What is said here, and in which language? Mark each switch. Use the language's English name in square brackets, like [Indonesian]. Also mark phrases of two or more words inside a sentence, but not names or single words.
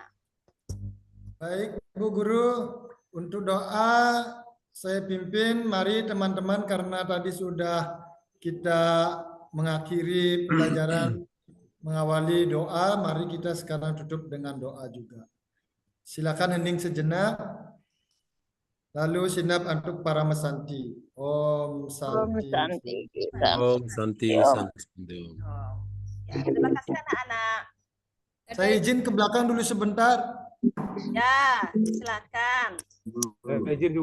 [Indonesian] Baik, Bu Guru, untuk doa saya pimpin. Mari teman-teman, karena tadi sudah kita mengakhiri pelajaran mengawali doa, mari kita sekarang tutup dengan doa juga. Silakan hening sejenak. Lalu sinap untuk para mesanti. [Sanskrit] Om Santi. Om Santi Santi. [Indonesian] Ya, terima kasih anak-anak. Saya izin ke belakang dulu sebentar. Ya, silakan. Izin juga